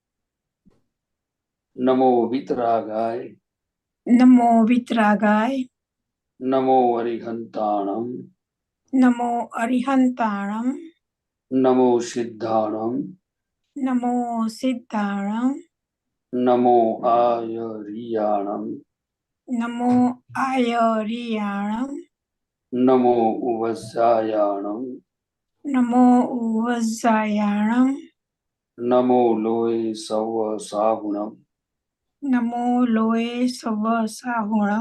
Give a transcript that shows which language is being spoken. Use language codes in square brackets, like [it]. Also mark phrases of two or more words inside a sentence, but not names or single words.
[pra] નમો વિતરાગાય, નમો વિતરાગાય, નમો અરિહંતાણમ, નમો અરિહંતાણમ, નમો સિદ્ધાણમ, નમો સિદ્ધાણમ, नमो आयर्याणं नमो आयर्याणं नमो उवस्यायाणं नमो उवज्जायाणं नमो लोये सव साहुणं नमो लोये सव साहुणं